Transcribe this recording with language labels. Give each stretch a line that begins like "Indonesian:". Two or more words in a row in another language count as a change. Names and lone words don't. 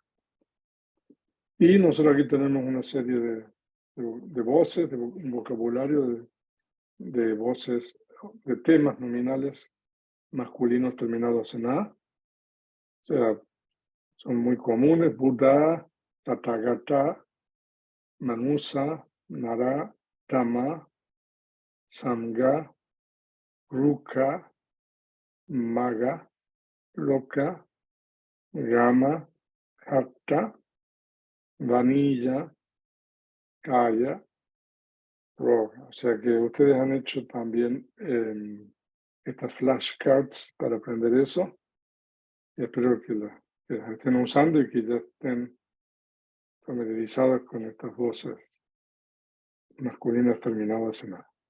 Spanish: Y nosotros aquí tenemos una serie de voces, de un vocabulario de voces, de temas nominales masculinos terminados en A. O sea, son muy comunes:
Pali: Buddha, Tathagata, Manusa, Nara, Dhamma, Sangha, Ruka, Maga, Loka, Gama, Hatta, Vanilla, Kaya, Roga.
Spanish: O sea que ustedes han hecho también estas flashcards para aprender eso. Y espero que las estén usando y que ya estén familiarizados con estas voces masculinas terminadas en A.